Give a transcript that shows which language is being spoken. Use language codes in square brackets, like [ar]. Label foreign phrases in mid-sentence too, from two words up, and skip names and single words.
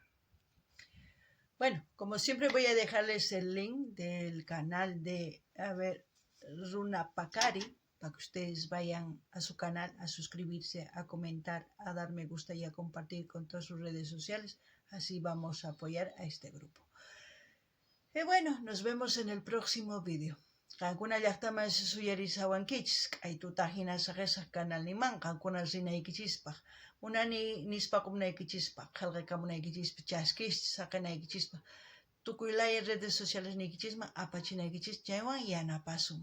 [es] Bueno, como siempre voy a dejarles el link del canal de, Runa Pacari, para que ustedes vayan a su canal a suscribirse, a comentar, a dar me gusta y a compartir con todas sus redes sociales. Así vamos a apoyar a este grupo. Y bueno, nos vemos en el próximo vídeo. [qu] Kankuna llaqtaman suyarisawankichis, k'aytutahinas qhesaq kanalniman, kankuna rinaykichispaq, munani nispaqumnaykichispaq, qillqikamunaykichispaq, chaskishchis, saqinaykichispaq, tukuy laya [es] redes sociales [qu] niykichisman apachinaykichis chaywan yanapasun.